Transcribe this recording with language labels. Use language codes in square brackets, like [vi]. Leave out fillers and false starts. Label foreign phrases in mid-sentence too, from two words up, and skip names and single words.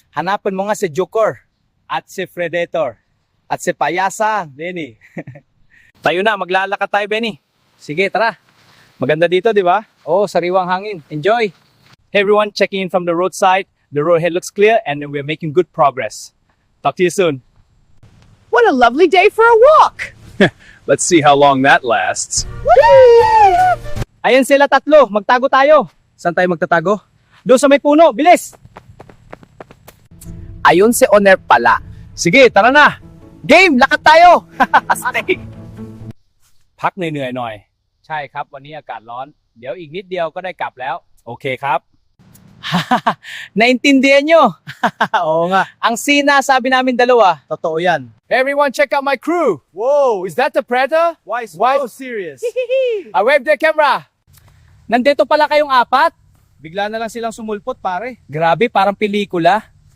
[tl] Hanapin mo nga si Joker at si Predator at si Payasa, Benny. Tayo na, maglalakad tayo, Benny. Sige, tara. Maganda dito, di ba? Oh, sariwang hangin. Enjoy. [en] Hey everyone, checking in from the roadside. The road ahead looks clear and we're making good progress. Talk to you soon. What a lovely day for a walk! Let's see how long that lasts. [tl] Ayan sila tatlo, magtago tayo. Saan tayo magtatago? Doon sa may puno, bilis! Ayun si Oner pala. Sige, tara na! Game, lakad tayo! Astig! [th] พักเหนื่อยๆหน่อย ใช่ครับ วันนี้อากาศร้อน เดี๋ยวอีกนิดเดียวก็ได้กลับแล้ว โอเคครับ Naintindihan nyo? [tl] Oo nga. Ang sinasabi namin dalawa. Totoo yan. [en] Everyone check out my crew. Whoa, is that the Predator? Why so serious? I wave the camera. [tl] Nandito pala kayong apat? Bigla na lang silang sumulpot, pare. Grabe, parang pelikula.